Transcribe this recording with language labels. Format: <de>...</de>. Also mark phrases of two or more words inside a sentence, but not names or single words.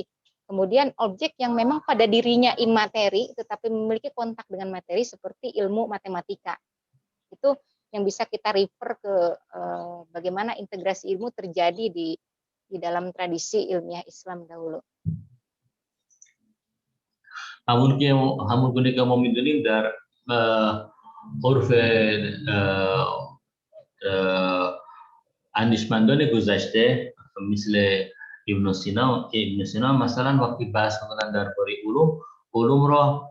<id>Kemudian objek yang memang pada dirinya imateri tetapi memiliki kontak dengan materi seperti ilmu matematika. Itu yang bisa kita refer ke bagaimana integrasi ilmu terjadi di dalam tradisi ilmiah Islam dahulu.</id> <fa>همون گونه که ما میدونیم در عرف اندیشمندان گذشته مثل ابن سینا مثلا وقتی بحث میکنن درباره علوم را</fa>